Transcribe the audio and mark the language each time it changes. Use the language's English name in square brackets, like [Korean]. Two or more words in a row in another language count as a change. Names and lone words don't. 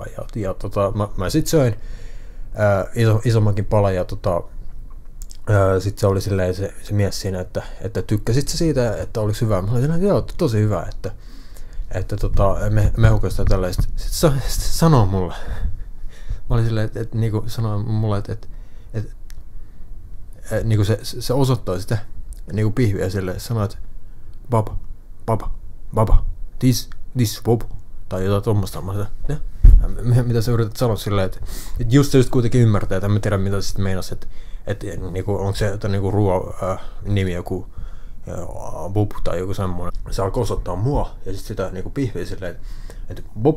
[Finnish] Ja mä sit söin isommankin palan, ja sitten se oli silleen se mies siinä, että tykkäsit sä siitä, että oliko hyvä. Mä olin silleen, että joo, tosi hyvä, että mehukasta tällaista. Sitten sanoo mulle. Mä olin silleen, että niinku sanoi mulle, niinku se osoittaa sitä niinku pihviä silleen, sanoo, että baba, [English] this bob, [Finnish] tai jotain tuommoista. Mitä sä yrität sanoa silleen, että just kuitenkin ymmärtää, että en tiedä mitä sitten meinasi, että niinku, onko se jotain niinku nimi joku Bob tai joku semmoinen. Se alkoi osoittaa mua ja sitten sitä niinku pihviä silleen, että Bob.